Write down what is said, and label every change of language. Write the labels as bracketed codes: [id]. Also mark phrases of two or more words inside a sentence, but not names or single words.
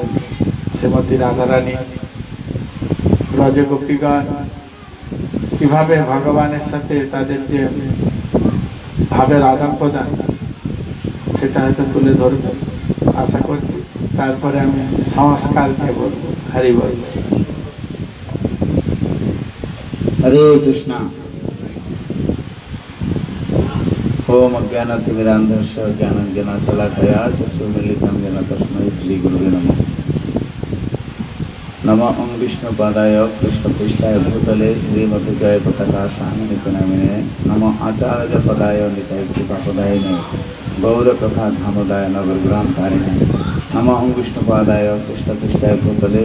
[bn] শ্রীমতী রাধারানী, ব্রজগোপীগণ কিভাবে ভগবানের সাথে তাদের যে ভাবের আদান প্রদান, সেটা হয়তো তুলে ধরবে আশা করছি। তারপরে আমি সংস্কার নিয়ে বলবো। হরি বল। [hi] हरे कृष्णा। [sa] ओम अज्ञानातिमिरान्धस्य ज्ञानाञ्जनशलाकया चक्षुर्मीलितं येन तस्मै श्रीगुरुवे नमः। नमो ओं विष्णुपादाय कृष्णपृष्ठाय भूतले श्रीमती जय पताका स्वामी नामिने नमो आचार्य पदाय निताय कृपापदायिने गौरकथा धामोदाय नवग्रामकारिणे नमो ओं विष्णुपादाय कृष्णपृष्ठाय भूतले